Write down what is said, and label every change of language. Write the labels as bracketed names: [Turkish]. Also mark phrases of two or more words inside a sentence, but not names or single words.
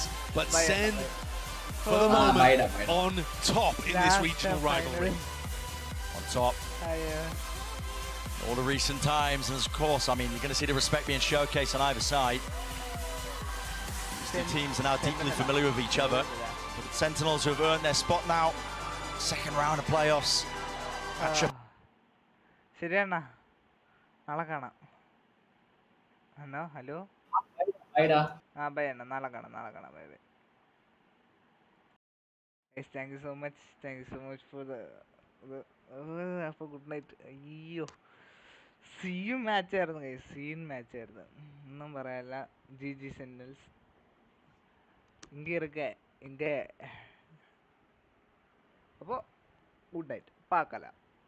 [English] But Sen, for the moment, on top in this regional rivalry. On top. all the recent times, and of course, I mean, you're going to see the respect being showcased on either side. These two teams are now deeply familiar with each other. But the Sentinels who have earned their spot now, second round of playoffs. [Malayalam] ശരിയണ്ണാ നാളെ കാണാം. ഹലോ ആ ബൈ അണ്ണാ, നാളെ കാണാം [English] bye bye. thank you so much for the അപ്പോൾ good night. [Malayalam] അയ്യോ സീൻ മാച്ചായിരുന്നു ഗൈസ്, സീൻ മാച്ചായിരുന്നു, ഒന്നും പറയാനില്ല. [Tamil] ജി സെന്റിനൽസ് ഇங்கே இருக்க இங்கே. [Malayalam] അപ്പോൾ [English] good night, [Tamil] பார்க்கலாம்.